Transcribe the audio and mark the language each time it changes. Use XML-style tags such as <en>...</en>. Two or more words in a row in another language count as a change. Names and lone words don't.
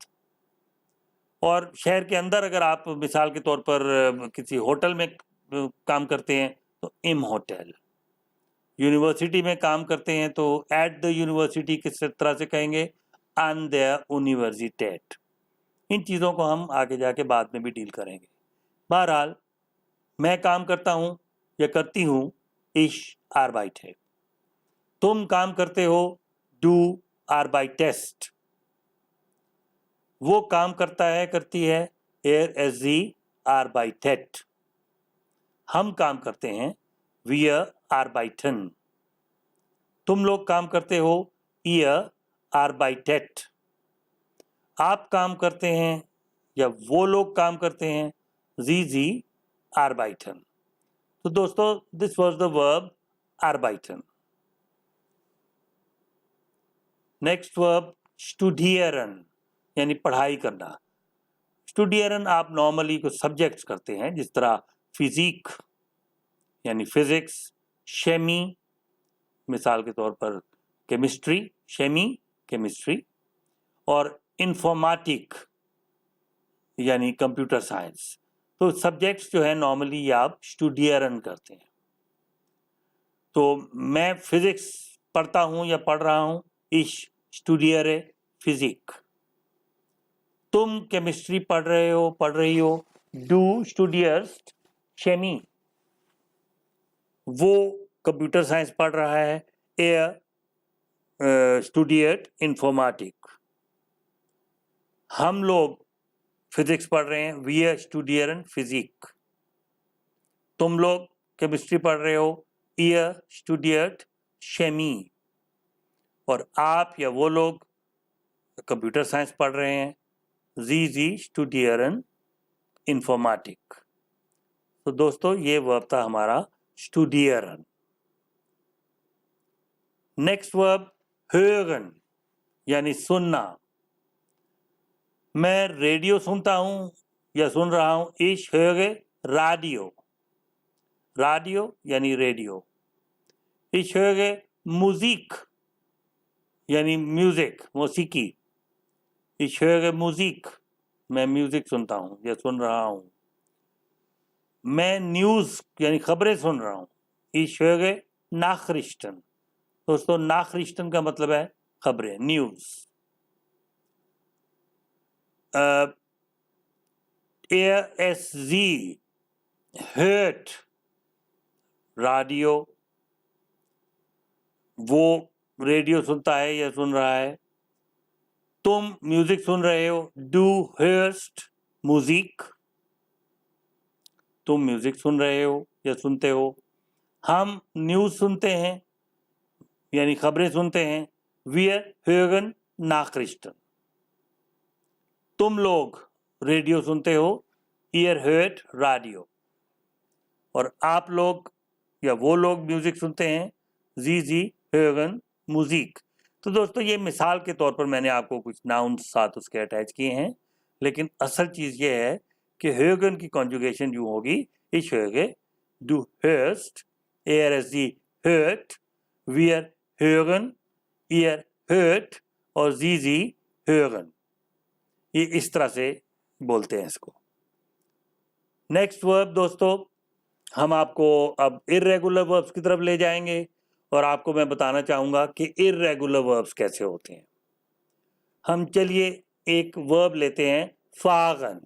<ur>اور شہر کے اندر اگر آپ مثال کے طور پر کسی ہوٹل میں کام کرتے ہیں تو</ur> <de>im Hotel.</de> <ur>یونیورسٹی میں کام کرتے ہیں تو</ur> <en>at the university</en> <ur>کس طرح سے کہیں گے؟</ur> <de>an der Universität.</de> <ur>ان چیزوں کو ہم آگے جا کے بعد میں بھی ڈیل کریں گے. بہرحال میں کام کرتا ہوں یا کرتی ہوں</ur> <de>ich arbeite.</de> <ur>تم کام کرتے ہو</ur> <de>du arbeitest.</de> <ur>وہ کام کرتا ہے، کرتی ہے</ur> <de>sie arbeitet.</de> <ur>ہم کام کرتے ہیں</ur> <de>wir arbeiten.</de> <ur>تم لوگ کام کرتے ہو</ur> <de>ihr arbeitet.</de> <ur>آپ کام کرتے ہیں یا وہ لوگ کام کرتے ہیں</ur> <de>sie arbeiten.</de> <ur>تو دوستو</ur> <en>this was the verb</en> <ur>arbeiten. نیکسٹ verb studieren یعنی پڑھائی کرنا. studieren آپ نارملی کچھ سبجیکٹس کرتے ہیں جس طرح فزیک یعنی فزکس، شیمی مثال کے طور پر کیمسٹری، شیمی کیمسٹری، اور انفارمیٹک یعنی</ur> <en>computer science.</en> <ur>تو سبجیکٹس جو ہیں نارملی یہ آپ اسٹوڈیرن کرتے ہیں. تو میں فزکس پڑھتا ہوں یا پڑھ رہا ہوں</ur> <de>ich studiere Physik.</de> <ur>تم کیمسٹری پڑھ رہی ہو</ur> <de>du studierst Chemie.</de> <ur>وہ</ur> <en>computer science</en> <ur>پڑھ رہا ہے</ur> <de>er studiert Informatik.</de> <ur>ہم لوگ فزکس پڑھ رہے ہیں</ur> <de>wir studieren Physik.</de> <ur>تم لوگ کیمسٹری پڑھ رہے ہو</ur> <de>ihr studiert Chemie.</de> <ur>اور آپ یا وہ لوگ</ur> <en>computer science</en> <ur>پڑھ رہے ہیں</ur> <de>sie studieren Informatik.</de> <ur>تو دوستو یہ ورب تھا ہمارا studieren. نیکسٹ ورب hören یعنی سننا. میں ریڈیو سنتا ہوں یا سن رہا ہوں</ur> <de>ich höre Radio.</de> <ur>رادیو یعنی ریڈیو.</ur> <de>ich höre Musik</de> <ur>یعنی میوزک، موسیقی.</ur> <de>ich höre Musik</de> <ur>میں میوزک سنتا ہوں یا سن رہا ہوں. میں نیوز یعنی خبریں سن رہا ہوں</ur> <de>ich höre Nachrichten.</de> <ur>دوستو Nachrichten کا مطلب ہے خبریں، نیوز.</ur> <de>sie hört رادیو.</de> <ur>وہ ریڈیو سنتا ہے یا سن رہا ہے۔ تم میوزک سن رہے ہو,</ur> <de>du hörst Musik,</de> <ur>تم میوزک سن رہے ہو یا سنتے ہو. ہم نیوز سنتے ہیں یعنی خبریں سنتے ہیں,</ur> <de>wir hören Nachrichten।</de> <ur>تم لوگ ریڈیو سنتے ہو,</ur> <de>ihr hört Radio।</de> <ur>اور آپ لوگ یا وہ لوگ میوزک سنتے ہیں,</ur> <de>sie hören Musik।</de> <ur>تو دوستو یہ مثال کے طور پر میں نے آپ کو کچھ ناؤن ساتھ اس کے اٹیچ کیے ہیں، لیکن اصل چیز یہ ہے کہ hören کی کنجوگیشن یوں ہوگی,</ur> <de>ich höre, du hörst, er sie hört, wir hören, ihr hört और sie hören।</de> <ur>یہ اس طرح سے بولتے ہیں اس کو. نیکسٹ ورب دوستو، ہم آپ کو اب</ur> <en>irregular verbs</en> <ur>کی طرف لے جائیں گے اور آپ کو میں بتانا چاہوں گا کہ</ur> <en>irregular verbs</en> <ur>کیسے ہوتے ہیں. ہم چلیے ایک ورب لیتے ہیں، فاگن.</ur>